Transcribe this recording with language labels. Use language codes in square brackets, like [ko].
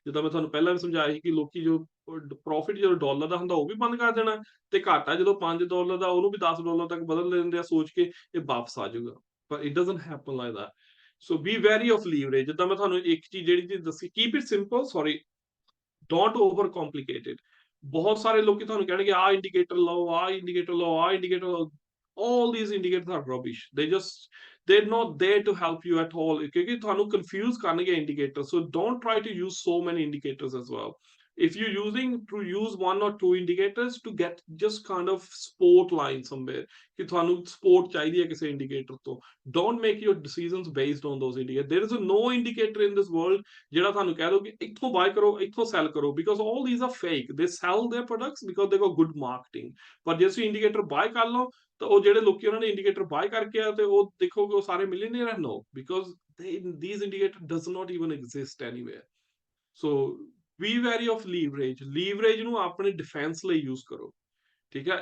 [pa] ਜਿੱਦਾਂ ਮੈਂ ਤੁਹਾਨੂੰ ਪਹਿਲਾਂ ਵੀ ਸਮਝਾਇਆ ਸੀ ਕਿ ਲੋਕੀ ਜੋ ਪ੍ਰੋਫਿਟ ਜਦੋਂ ਡਾਲਰ ਦਾ ਹੁੰਦਾ ਉਹ ਵੀ ਬੰਦ ਕਰ ਦੇਣਾ, ਤੇ ਘਾਟਾ ਜਦੋਂ $5 ਦਾ ਉਹਨੂੰ ਵੀ $10 ਤੱਕ ਬਦਲ ਦਿੰਦੇ ਆ ਸੋਚ ਕੇ ਇਹ ਵਾਪਸ ਆ ਜਾਊਗਾ, ਪਰ [en] It doesn't happen like that. So be wary of leverage. [pa] ਜਿੱਦਾਂ ਮੈਂ ਤੁਹਾਨੂੰ ਇੱਕ ਚੀਜ਼ ਜਿਹੜੀ ਚੀਜ਼ ਦੱਸੀ, [en] Keep it simple, sorry, don't over complicated. [pa] ਬਹੁਤ ਸਾਰੇ ਲੋਕੀ ਤੁਹਾਨੂੰ ਕਹਿਣਗੇ ਆਹ ਇੰਡੀਕੇਟਰ ਲਓ, ਆਹ ਇੰਡੀਕੇਟਰ ਲਓ, ਆਹ ਇੰਡੀਕੇਟਰ ਲਓ। [en] all these indicators are rubbish, they're not there to help you at all, [pa] ਕਿਉਂਕਿ ਤੁਹਾਨੂੰ confuse ਕਰਨਗੇ [en] indicators, so don't try to use so many indicators as well. If you're using to use one or two indicators to get just kind of sport line somewhere, [pa] ਕਿ ਤੁਹਾਨੂੰ support ਚਾਹੀਦੀ ਹੈ ਕਿਸੇ indicator ਤੋਂ, [en] don't make your decisions based on those indicators. There is no indicator in this world [pa] ਜਿਹੜਾ ਤੁਹਾਨੂੰ ਕਹਿ ਦੋ ਕਿ ਇੱਥੋਂ ਬਾਈ ਕਰੋ, ਇੱਥੋਂ ਸੈਲ ਕਰੋ, [en] because all these are fake. They sell their products because they got good marketing, [pa] ਪਰ ਜੇ ਤੁਸੀਂ ਇੰਡੀਕੇਟਰ ਬਾਈ ਕਰ ਲਓ ਤਾਂ ਉਹ ਜਿਹੜੇ ਲੋਕੀ ਉਹਨਾਂ ਨੇ ਇੰਡੀਕੇਟਰ ਬਾਈ ਕਰਕੇ ਆ ਤੇ ਉਹ ਦੇਖੋਗੇ ਉਹ ਸਾਰੇ ਮਿਲੀਅਨਰ ਹੈ। [en] No, because these indicators does not even exist anywhere. So be wary of leverage। [pa] Leverage ਨੂੰ ਆਪਣੇ ਡਿਫੈਂਸ ਲਈ ਯੂਜ਼ ਕਰੋ, ਠੀਕ ਹੈ।